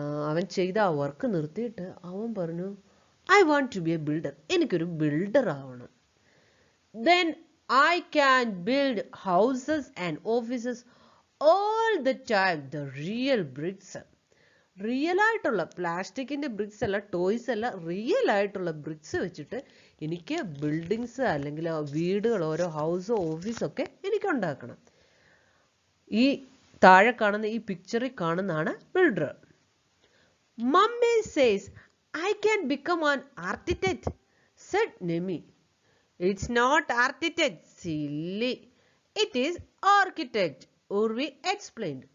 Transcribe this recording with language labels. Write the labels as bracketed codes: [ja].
[ml] അവൻ ചെയ്ത ആ വർക്ക് നിർത്തിയിട്ട് അവൻ പറഞ്ഞു, [en] I want to be a builder. [ml] എനിക്കൊരു ബിൽഡർ ആവണം. [en] Then I can build houses and offices all the time. The real bricks. [ml] Real ആയിട്ടുള്ള പ്ലാസ്റ്റിക്കിന്റെ ബ്രിക്സ് അല്ല, ടോയ്സ് അല്ല, റിയൽ ആയിട്ടുള്ള ബ്രിക്സ് വെച്ചിട്ട് എനിക്ക് ബിൽഡിങ്സ് അല്ലെങ്കിൽ വീടുകൾ, ഓരോ ഹൗസോ ഓഫീസൊക്കെ എനിക്ക് ഉണ്ടാക്കണം. ഈ താഴെ കാണുന്ന ഈ പിക്ചറിൽ കാണുന്നതാണ് builder. [en] Mummy says I can become an architect, said Nemi. It's not architect, silly. It is architect, Urvi explained.